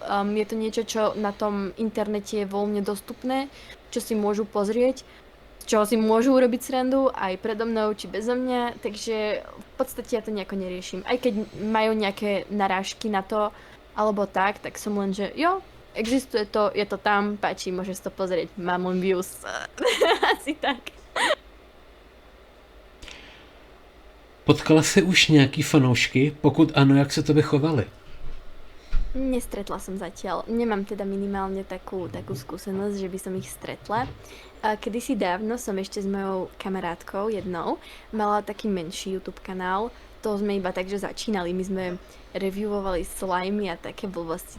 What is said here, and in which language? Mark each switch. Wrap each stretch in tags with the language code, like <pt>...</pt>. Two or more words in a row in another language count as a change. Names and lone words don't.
<sk>Je to niečo, čo na tom internete je voľne dostupné, čo si môžu pozrieť, z čoho si môžu urobiť srandu aj predo mnou, či bezo mňa, takže v podstate ja to nejako neriešim. Aj keď majú nejaké narážky na to, alebo tak som len, že jo, existuje to, je to tam, páči, môžeš to pozrieť, mám len views. Asi tak.</sk> <cs>Potkala jsi už nějaký fanoušky? Pokud ano, jak se tebe chovali?</cs> <sk>Nestretla som zatiaľ. Nemám teda minimálne takú skúsenosť, že by som ich stretla. Kedysi dávno som ešte s mojou kamarátkou jednou mala taký menší YouTube kanál. To sme iba tak, že začínali. My sme reviewovali slimy a také blbosti.</sk>